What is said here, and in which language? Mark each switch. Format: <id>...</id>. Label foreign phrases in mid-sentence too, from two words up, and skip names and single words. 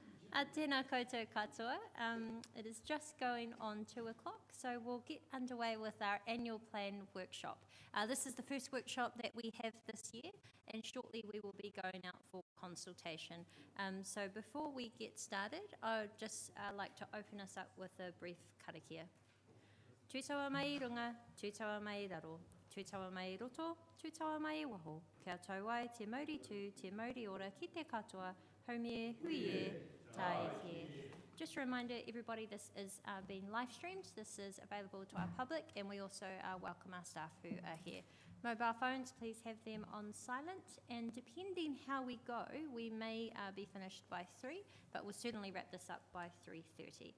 <mi>Tēnā koutou katoa.</mi> <en>It is just going on 2 o'clock, so we'll get underway with our annual plan workshop. This is the first workshop that we have this year, and shortly we will be going out for consultation. So before we get started, I would just like to open us up with a brief karakia.</en> <mi>Tūtaua mai runga, tūtaua mai raro, tūtaua mai roto, tūtaua mai waho. Kia tauai te mauri tū, te mauri ora ki te katoa, haumie, huie, tai here.</mi> <en>Just a reminder, everybody, this is being live streamed. This is available to our public, and we also welcome our staff who are here. Mobile phones, please have them on silent, and depending how we go, we may be finished by 3, but we'll certainly wrap this up by 3:30.</en>